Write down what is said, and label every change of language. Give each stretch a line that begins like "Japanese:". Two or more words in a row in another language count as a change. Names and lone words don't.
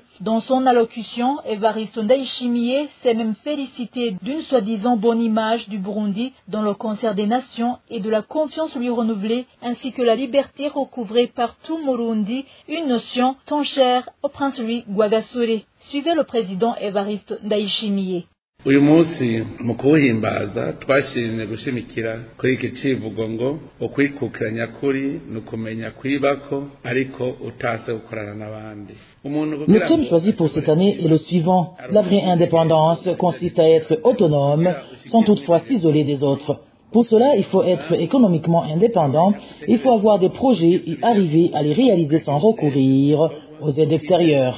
French: Dans son allocution, Evariste Ndaishimiye s'est même félicité d'une soi-disant bonne image du Burundi dans le concert des nations et de la confiance lui renouvelée ainsi que la liberté recouvrée par tout Murundi, une notion tant chère au prince Louis Rwagasore. Suivez le président Evariste Ndaishimiye.
Rundi: uyu munsi mu kuwuhimbaza twashimye gushimikira kuri iki civugo ngo ukwikukiranya kuri nukumenya kwibako ariko utase gukorana n'abandi.
French: Le thème choisi pour cette année est le suivant. La vraie indépendance consiste à être autonome sans toutefois s'isoler des autres. Pour cela, il faut être économiquement indépendant, il faut avoir des projets et arriver à les réaliser sans recourir aux aides extérieures.